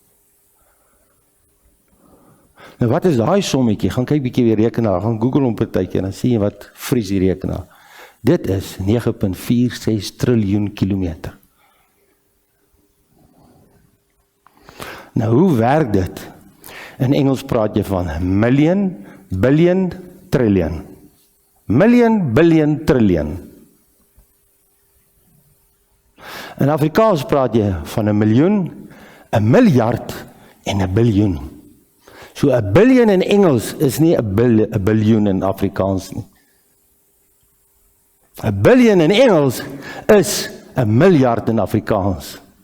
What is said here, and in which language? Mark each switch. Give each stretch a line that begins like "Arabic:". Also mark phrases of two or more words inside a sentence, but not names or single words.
Afrikaans: Nou wat is daai sommetjie? Gaan kyk bietjie weer rekenaar, gaan Google hom partytjie, en dan sien jy wat vries die rekenaar. Dit is 9,46 triljoen kilometer. Nou hoe werk dit? In Engels praat jy van
English: million, billion, trillion. Million, billion, trillion.
Afrikaans: In Afrikaans praat jy van 'n miljoen, 'n miljard en 'n biljoen. So 'n biljoen in Engels is nie 'n biljoen in Afrikaans nie. 'n biljoen in Engels is 'n miljard in Afrikaans.